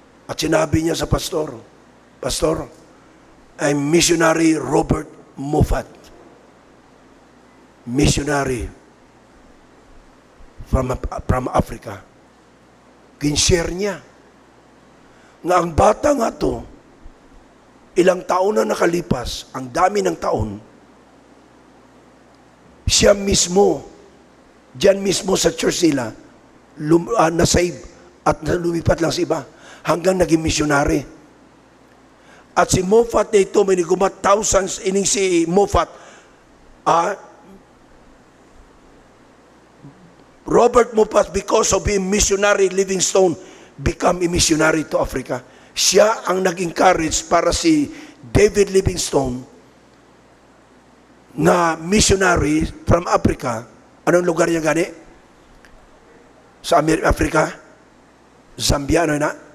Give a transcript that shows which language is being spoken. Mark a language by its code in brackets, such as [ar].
[tl] At sinabi niya sa pastor, "Pastor, [en] I'm missionary [tl] Robert Moffat. [en] Missionary from Africa." [tl] Kinshare niya nga ang bata nga to, ilang taon na nakalipas, ang dami ng taon, siya mismo, diyan mismo sa church nila, na-save at lumipat lang sa iba hanggang naging missionary. At si Moffat na ito, may nigumat thousands, ining si Moffat, Robert Moffat, [en] because of being missionary, Livingstone become a missionary to Africa. [tl] Siya ang nag-encourage para si David Livingstone na [en] missionary from Africa. [tl] Anong lugar niya gani? Sa Africa? Zambia, ano na?